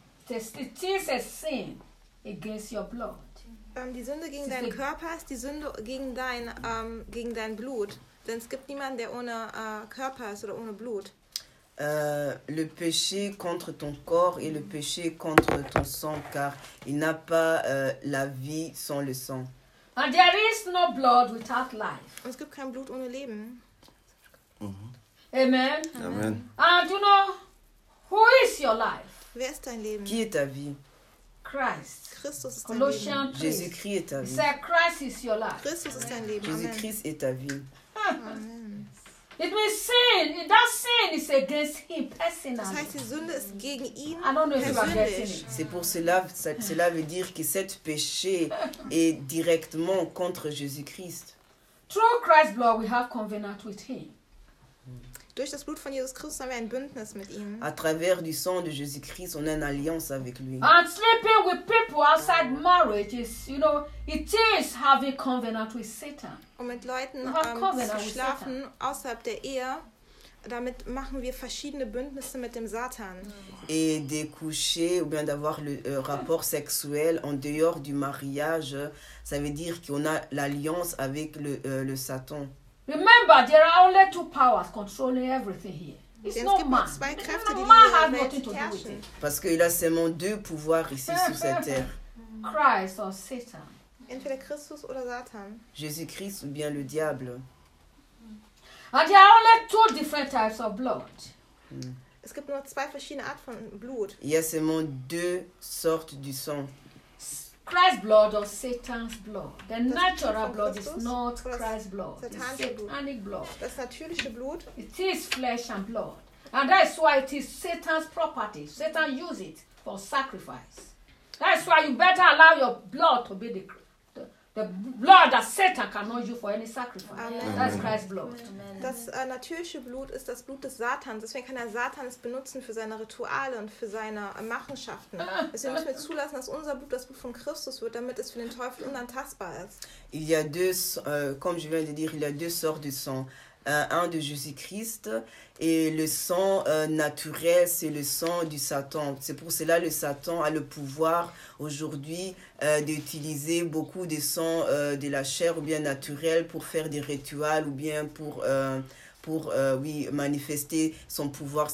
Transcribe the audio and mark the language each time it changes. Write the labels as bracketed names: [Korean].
[English] It is a sin against your blood. [German] Die Sünde gegen deinen Körper ist die Sünde gegen dein Blut. Denn es gibt niemanden, der ohne Körper ist oder ohne Blut. [French] le péché contre ton corps et le péché contre ton sang, car il n'a pas la vie sans le sang. [English] And there is no blood without life. [German] Es gibt kein Blut ohne Leben. [English] Mm-hmm. Amen. Amen. And you know who is your life? [German] Wer ist dein Leben? [French] Qui est ta vie? [English] Christ. [German] Christus ist dein Leben. [French] Jésus-Christ est ta vie. [English] Say Christ is your life. [German] Christus ist dein Leben. [French] Jésus-Christ est ta vie. [English] It means sin. That sin is against him personally. [German] Das heißt, die Sünde ist gegen ihn. [English] I don't know if you are getting it. [French] C'est pour cela, cela veut dire que cette péché est directement contre Jésus-Christ. [English] Through Christ's blood, we have covenant with him. [German] Durch das Blut von Jesus Christus haben wir ein Bündnis mit ihm. [French] À travers du sang de Jésus Christ, on a une alliance avec lui. [English] And sleeping with people outside marriage is, you know, it is having covenant with Satan. [German] Und mit Leuten zu schlafen außerhalb der Ehe, damit machen wir verschiedene Bündnisse mit dem Satan. [French] Et de coucher ou bien d'avoir le rapport sexuel en dehors du mariage, ça veut dire qu'on a l'alliance avec le Satan. [English] Remember, there are only two powers controlling everything here. It's no man. No man has nothing to do with it. Christ or Satan. [German] Entweder Christus oder Satan. [French] Jésus-Christ ou bien le diable. [English] And there are only two different types of blood. [German] Es gibt nur zwei verschiedene Arten von Blut. [French] Il y a seulement deux sortes du sang. [English] Christ's blood or Satan's blood. The das natural blood is not Christ's blood. Satanic blood. [German] Das natürliche Blut. [English] It is flesh and blood. And that's why it is Satan's property. Satan uses it for sacrifice. That's why you better allow your blood to be the blood that Satan cannot use for any sacrifice. Amen. That's Christ's blood. Amen. [German] Das natürliche Blut ist das Blut des Satans. Deswegen kann er Satan es benutzen für seine Rituale und für seine Machenschaften. Deswegen müssen wir zulassen, dass unser Blut das Blut von Christus wird, damit es für den Teufel unantastbar ist. [French] Il y a deux, comme je viens de dire, il y a deux sortes de sang. Un de Jésus-Christ et le sang naturel, c'est le sang du Satan. C'est pour cela que le Satan a le pouvoir aujourd'hui d'utiliser beaucoup de sang de la chair ou bien naturel pour faire des rituels ou bien pour manifester son pouvoir.